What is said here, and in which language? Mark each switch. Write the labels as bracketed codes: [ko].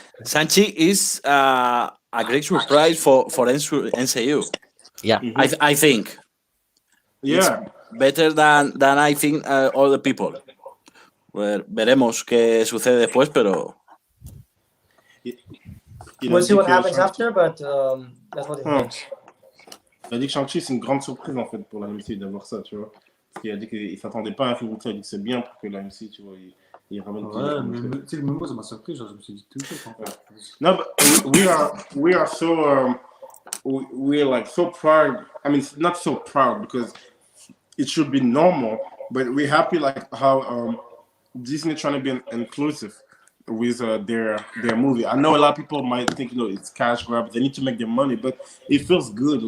[en] Shang-Chi is a great surprise for NCU. Yeah. I think. Yeah. Better than I think all the people. [es] Veremos qué sucede después, pero... [en] We'll see what happens after, but that's what it means. [fr] Il a dit que Shang-Chi, c'est une grande surprise en fait pour la MC d'avoir ça, tu vois. Parce qu'il a dit qu'il ne s'attendait pas à un film comme ça. Il a dit que c'est bien pour que la MC, tu vois, il ramène tout. Ouais, mais tu sais, le mémo, ça m'a surpris. Genre, je me suis dit tout de suite. En fait. [en] No, but we are so we're like so proud. I mean, not so proud because it should be normal, but we're happy like how Disney trying to be inclusive with their movie. I know a lot of people might think, you know, it's cash grab. They need to make their money, but it feels good.